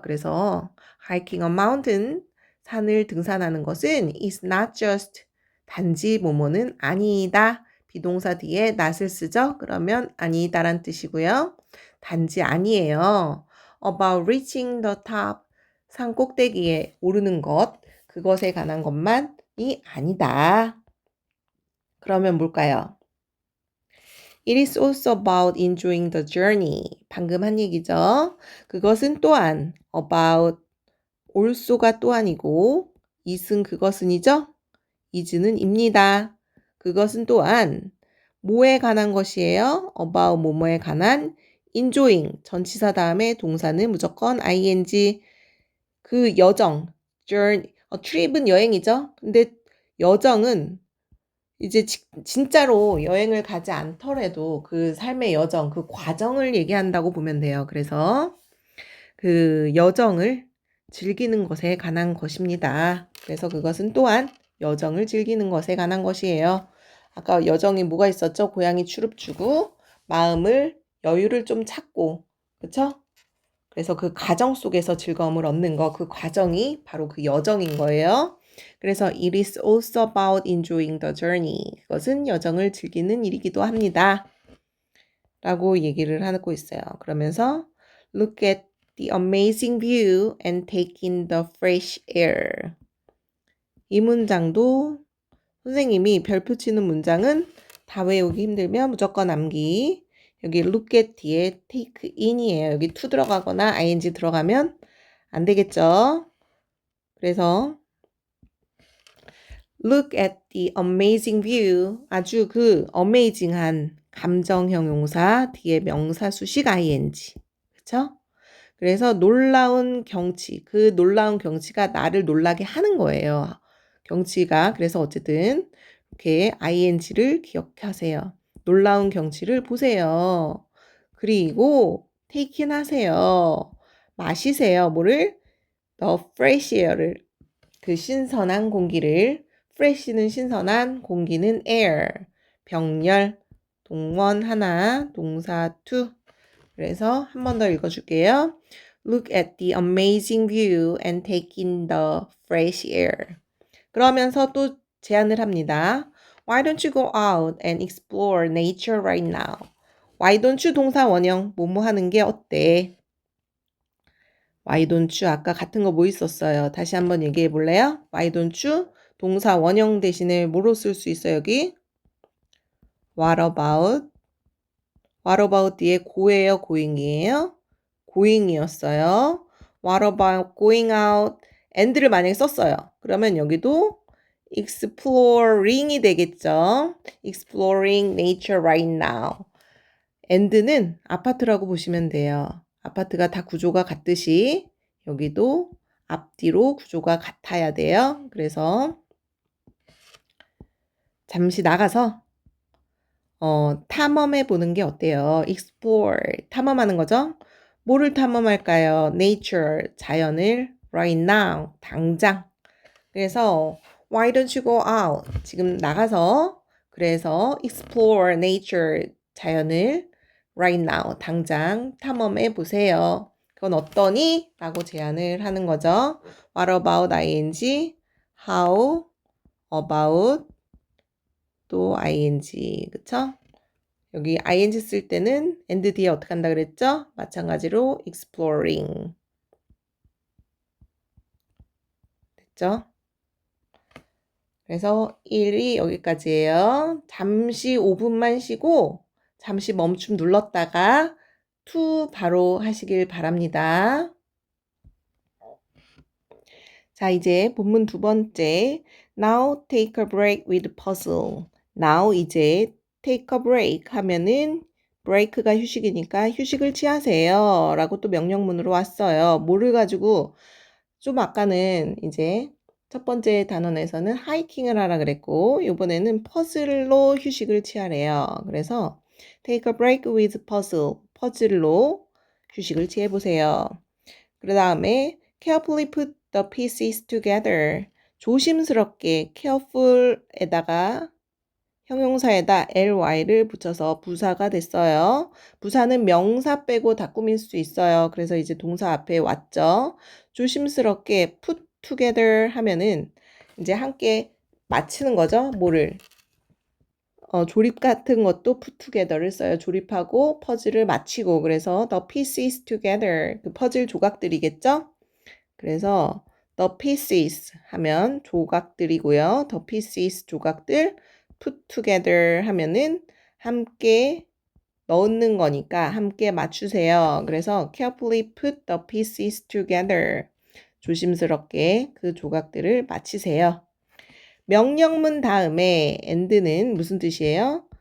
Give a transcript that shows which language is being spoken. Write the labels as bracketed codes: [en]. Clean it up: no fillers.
[ko] 그래서 [en] hiking a mountain, [ko] 산을 등산하는 것은 [en] is not just [ko] 단지 뭐뭐는 아니다. 비동사 뒤에 not을 쓰죠. 그러면 아니다란 뜻이고요. 단지 아니에요. [en] about reaching the top, [ko] 산 꼭대기에 오르는 것, 그것에 관한 것만이 아니다. 그러면 뭘까요? [en] It is also about enjoying the journey. [ko] 방금 한 얘기죠. 그것은 또한 about also가 또한이고 is은 그것은이죠. is는 입니다. 그것은 또한 뭐에 관한 것이에요? about 뭐뭐에 관한 enjoying 전치사 다음에 동사는 무조건 ing 그 여정 journey trip은 여행이죠. 근데 여정은 이제 진짜로 여행을 가지 않더라도 그 삶의 여정, 그 과정을 얘기한다고 보면 돼요. 그래서 그 여정을 즐기는 것에 관한 것입니다. 그래서 그것은 또한 여정을 즐기는 것에 관한 것이에요. 아까 여정이 뭐가 있었죠? 고양이 추룹 주고 마음을 여유를 좀 찾고 그쵸? 그래서 그 과정 속에서 즐거움을 얻는 거, 그 과정이 바로 그 여정인 거예요. [en] 그래서 it is also about enjoying the journey. [ko] 그것은 여정을 즐기는 일이기도 합니다. 라고 얘기를 하고 있어요. [en] 그러면서 look at the amazing view and take in the fresh air. [ko] 이 문장도 선생님이 별표 치는 문장은 다 외우기 힘들면 무조건 암기. 여기 look at 뒤에 take in이에요. 여기 to 들어가거나 ing 들어가면 안 되겠죠? [en] 그래서 look at the amazing view. [ko] 아주 그 amazing한 감정형 용사 뒤에 명사 수식 ing. 그쵸? 그래서 놀라운 경치, 그 놀라운 경치가 나를 놀라게 하는 거예요. 경치가. 그래서 어쨌든 이렇게 ing를 기억하세요. 놀라운 경치를 보세요. 그리고 take in 하세요. 마시세요. 뭐를? The fresh air를. 그 신선한 공기를. fresh는 신선한, 공기는 air. 병렬, 동원 하나, 동사 to. 그래서 한 번 더 읽어줄게요. [en] Look at the amazing view and take in the fresh air. [ko] 그러면서 또 제안을 합니다. [en] Why don't you go out and explore nature right now? Why don't you [ko] 동사 원형 뭐뭐 하는 게 어때? Why don't you 아까 같은 거 뭐 있었어요? 다시 한번 얘기해 볼래요? [en] Why don't you [ko] 동사 원형 대신에 뭐로 쓸 수 있어요 여기? [en] What about? What about [ko] 뒤에 go예요, going이에요? [en] going이었어요. What about going out? [ko] and를 만약에 썼어요. 그러면 여기도 exploring이 되겠죠. [en] exploring nature right now. [ko] and는 아파트라고 보시면 돼요. 아파트가 다 구조가 같듯이 여기도 앞뒤로 구조가 같아야 돼요. 그래서 잠시 나가서 탐험해 보는 게 어때요? explore, 탐험하는 거죠? 뭐를 탐험할까요? nature, 자연을 right now, 당장. [en] 그래서 why don't you go out? [ko] 지금 나가서 그래서 [en] explore nature, [ko] 자연을 [en] right now, [ko] 당장 탐험해 보세요. 그건 어떠니? 라고 제안을 하는 거죠. [en] What about ing? How about [ko] 또 ing, 그쵸? 여기 ing 쓸 때는 and 뒤에 어떻게 한다 그랬죠? 마찬가지로 exploring. 됐죠? 그래서 1이 여기까지예요. 잠시 5분만 쉬고 잠시 멈춤 눌렀다가 to 바로 하시길 바랍니다. 자, 이제 본문 두 번째. [en] Now take a break with puzzle. [ko] Now 이제 [en] take a break [ko] 하면은 break가 휴식이니까 휴식을 취하세요. 라고 또 명령문으로 왔어요. 뭐를 가지고 좀 아까는 이제 첫 번째 단원에서는 하이킹을 하라 그랬고 이번에는 퍼즐로 휴식을 취하래요. [en] 그래서 take a break with puzzle. [ko] 퍼즐로 휴식을 취해보세요. [en] 그 다음에 carefully put the pieces together. [ko] 조심스럽게 careful에다가 형용사에다 ly를 붙여서 부사가 됐어요. 부사는 명사 빼고 다 꾸밀 수 있어요. 그래서 이제 동사 앞에 왔죠. 조심스럽게 [en] put together [ko] 하면은 이제 함께 맞추는 거죠. 뭐를? 조립 같은 것도 put together를 써요. 조립하고 퍼즐을 맞추고. [en] 그래서 the pieces together. [ko] 그 퍼즐 조각들이겠죠? 그래서 the pieces 하면 조각들이고요. the pieces 조각들 [en] put together [ko] 하면은 함께 넣는 거니까 함께 맞추세요. [en] 그래서 carefully put the pieces together. [ko] 조심스럽게 그 조각들을 맞추세요. 명령문 다음에 and는 무슨 뜻이에요?